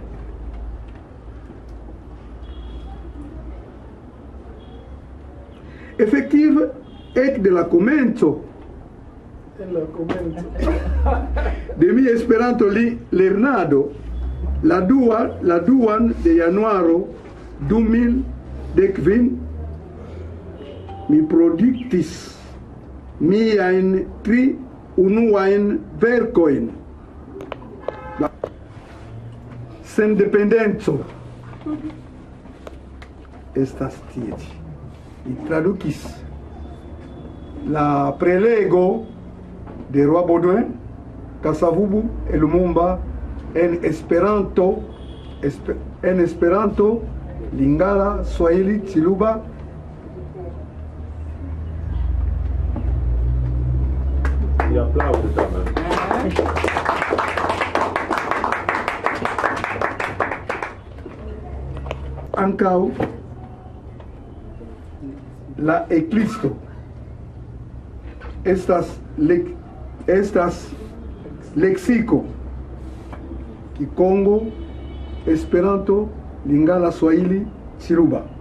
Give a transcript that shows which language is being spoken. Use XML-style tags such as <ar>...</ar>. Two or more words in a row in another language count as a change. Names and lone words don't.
<eo>Efektive, ek de la komenco de mi Esperanto lernado, la duan de januaro 2015, mi produktis miajn 3 unuajn verkojn. Sendependeco estas tie. Mi tradukis la prelego de Roi Baudouin, Kasavubu et Lumumba en Esperanto, Lingala, Swahili, Chiluba.</eo> <es>Y aplaude también.</es> <eo>Ankaŭ la eklisto estas leksiko Kikongo, Esperanto, Lingala, Swahili, Chiluba.</eo>